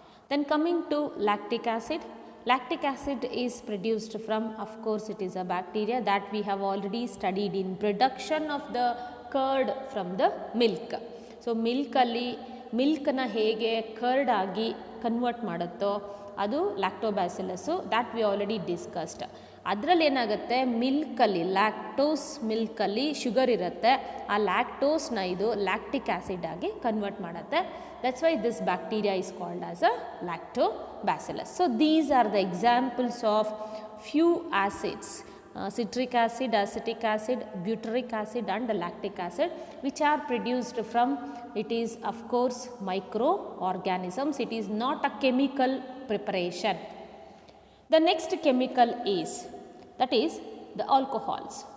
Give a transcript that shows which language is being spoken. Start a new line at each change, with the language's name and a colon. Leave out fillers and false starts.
English: Then coming to lactic acid. Lactic acid is produced from, of course, it is a bacteria that we have already studied in production of the curd from the milk.
Kannada: So milk alli milk na hege curd agi convert ಮಾಡುತ್ತೋ ಅದು ಲ್ಯಾಕ್ಟೋಬ್ಯಾಸಿಲಸ್ಸು,
English: That we already discussed.
Kannada: ಅದರಲ್ಲಿ ಏನಾಗುತ್ತೆ, ಮಿಲ್ಕಲ್ಲಿ lactose ಮಿಲ್ಕಲ್ಲಿ sugar ಇರುತ್ತೆ, ಆ ಲ್ಯಾಕ್ಟೋಸ್ನ ಇದು lactic acid ಆಗಿ convert ಮಾಡುತ್ತೆ.
English: That's why this bacteria is called as a lactobacillus. So these are the examples of few acids, citric acid, acetic acid, butyric acid and lactic acid, which are produced from, it is of course microorganisms. It is not a chemical preparation. The next chemical is, that is the alcohols.